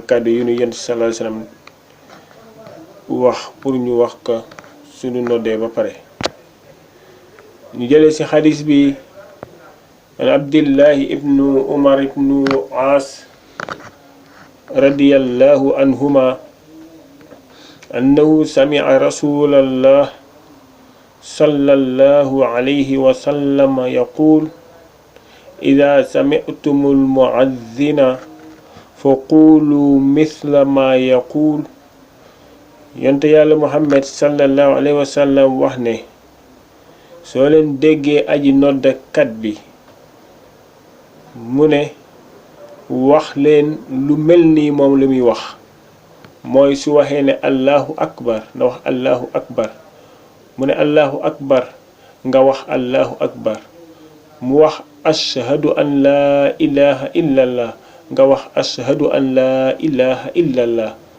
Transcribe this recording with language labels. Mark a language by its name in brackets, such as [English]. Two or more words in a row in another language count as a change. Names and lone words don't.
[Wolof] kàddu yu ñu yonent [Arabic] صلى الله عليه وسلم [Wolof] wax pour ñu wax ko suñu noddee ba pare ñu jëlee ci xadis bi [Arabic] عن عبد الله بن عمر ابن العاص رضي الله عنهما أنه سمع رسول الله صلى الله عليه وسلم يقول إذا سمعتم المؤذن فقولوا مثل ما يقول [Wolof] yonte yàlla muhammad [Arabic] صلى الله عليه وسلم [Wolof] wax ne soo leen déggee aji noddakat bi mu ne wax leen lu mel nii moom lu muy wax mooy su waxee ne [Arabic] الله أكبر [Wolof] na wax [Arabic] الله أكبر [Wolof] mu ne [Arabic] الله أكبر [Wolof] nga wax [Arabic] الله أكبر [Wolof] mu wax [Arabic] أشهد أن لا إله إلا الله [Wolof] nga wax [Arabic] أشهد أن لا إله إلا الله